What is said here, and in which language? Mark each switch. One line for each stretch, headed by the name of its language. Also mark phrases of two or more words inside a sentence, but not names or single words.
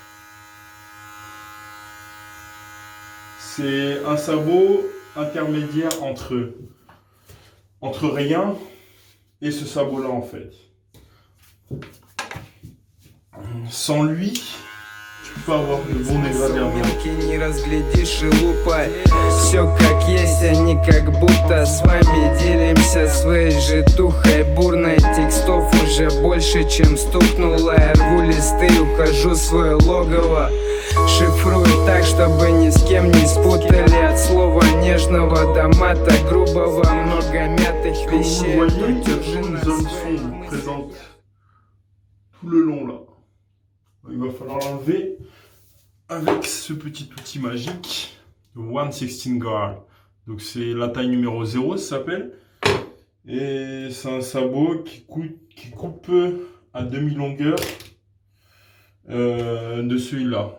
French: C'est un sabot intermédiaire entre rien et ce sabot là en fait. Sans lui, tu peux pas avoir de bons dégradés.
Russian: Мелкий не разглядишь и лупай. Все как есть, а не как будто. С вами делимся своей житухой бурной. Текстов уже больше, чем стукнуло. Я рву листы, ухожу в свое логово. Шифрую так, чтобы ни с кем не спутали. От слова нежного до мата грубого. Много мятых
French: Comme vous
Russian: вещей.
French: voyez,
Russian: но
French: il y a
Russian: держи
French: toujours une
Russian: на
French: zone
Russian: своих
French: sombre
Russian: мыслях.
French: présente tout le long là. Il va falloir l'enlever avec ce petit outil magique, le 1/16
English: guard.
French: Donc c'est la taille numéro 0, ça s'appelle. Et c'est un sabot qui coupe à demi-longueur de celui-là.